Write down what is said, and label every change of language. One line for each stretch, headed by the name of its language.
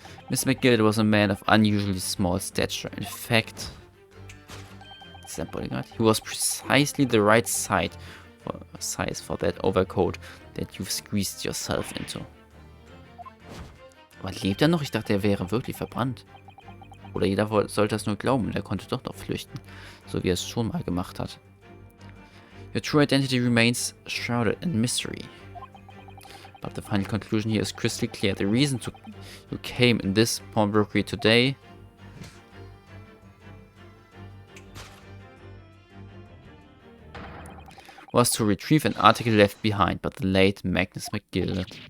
English: Mr. McGill was a man of unusually small stature. In fact, bodyguard, he was precisely the right size for that overcoat that you've squeezed yourself into.
German: Aber lebt er noch? Ich dachte, er wäre wirklich verbrannt. Oder jeder sollte es nur glauben und er konnte doch noch flüchten, so wie er es schon mal gemacht hat.
English: Your true identity remains shrouded in mystery. But the final conclusion here is crystal clear. The reason you came in this pawnbrokery today was to retrieve an article left behind by the late Magnus McGill.